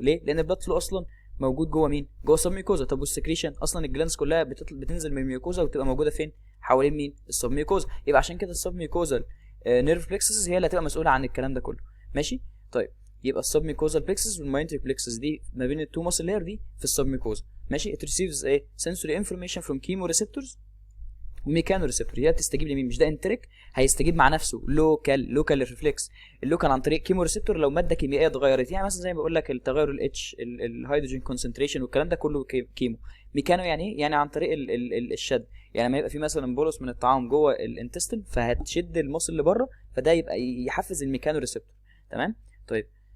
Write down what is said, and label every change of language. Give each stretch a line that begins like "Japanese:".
Arabic: ليه؟ لان البلاد فلو اصلا موجود جوه مين؟ جوه السب ميكوزا. طب والسكريشن اصلا الجلانس كلها بتنزل من الميكوزا وتبقى موجوده فين؟ حوالين مين؟ السب ميكوزا. يبقى عشان كده السب ميكوزا نيرف بلكسس هي اللي هتبقى مسؤوله عن الكلام ده كله. ماشي. طيب، يبقى السب ميكوزال بلكسس والماينتريك بلكسس دي ما بين التو ماسل لاير دي في السب ميكوزا. ماشي.
English: it receives
Arabic: ايه؟
English: sensory information from chemoreceptors وميكانو ريسبتور.
Arabic: هي بتستجيب لمين؟ مش ده انتريك، هيستجيب مع نفسه لوكال ريفلكس. اللوكال عن طريق كيمو ريسبتور لو ماده كيميائيه اتغيرت، يعني مثلا زي ما بقول لك التغير الاتش، الهيدروجين كونسنتريشن والكلام ده كله كيمو. ميكانو يعني ايه؟ يعني عن طريق الشد. يعني لما يبقى في مثلا بولس من الطعام جوه الانتستين، فهتشد المصل اللي بره، فده يبقى يحفز الميكانو ريسبتور. تمام. طيب.